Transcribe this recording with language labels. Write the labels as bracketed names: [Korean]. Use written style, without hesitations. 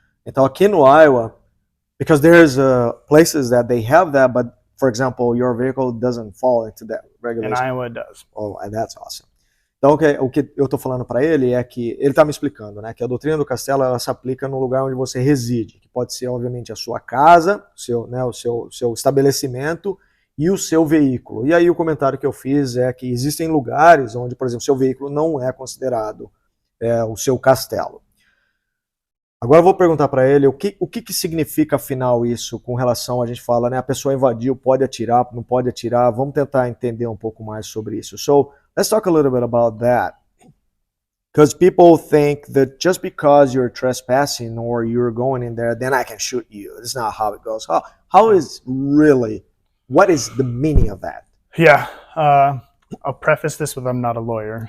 [Portuguese] Então aqui no Iowa, [English] because there's places that they have that, but for example, your vehicle doesn't fall into that regulation. In Iowa it does. Oh, that's awesome. [Portuguese] Então o que eu estou falando para ele é que ele está me explicando, né, que a doutrina do castelo ela se aplica no lugar onde você reside, que pode ser obviamente a sua casa, o seu estabelecimento e o seu veículo. E aí o comentário que eu fiz é que existem lugares onde, por exemplo, seu veículo não é considerado o seu castelo. Agora eu vou perguntar para ele o que significa afinal isso com relação, a gente fala, né, a pessoa invadiu, pode atirar, não pode atirar, vamos tentar entender um pouco mais sobre isso. [English] So, let's talk a little bit about that. Because people think that just because you're trespassing or you're going in there, then I can shoot you. That's not how it goes. How is really, what is the meaning of that? Yeah, I'll preface this with I'm not a lawyer.